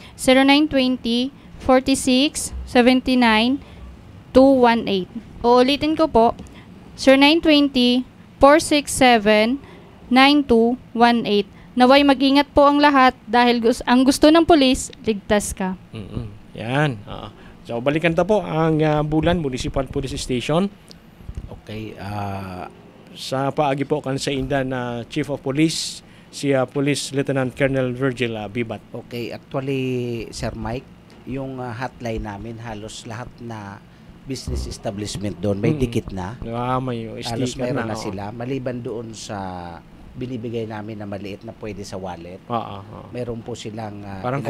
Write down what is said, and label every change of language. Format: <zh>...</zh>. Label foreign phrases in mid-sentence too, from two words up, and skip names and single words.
<tl>0920-46-79-218. Uulitin ko po, 0920-467-9218. Naway mag-ingat po ang lahat dahil ang gusto ng pulis, ligtas ka. Yan. So,</tl> <bik>balikan ta po ang Bulan Municipal Police Station. Okay, Sa paagi po kan sa inda na Chief of Police, si Police Lieutenant Colonel Virgil Bibat.</bik> <en>okay, actually,</en> <tl>Sir Mike, yung hotline namin, halos lahat na</tl> <en>business establishment</en> <tl>doon, may dikit na. May Halos sticker meron na. na sila. Maliban doon sa binibigay namin na maliit na pwede sa wallet. Meron po silang Parang ginagawa</tl>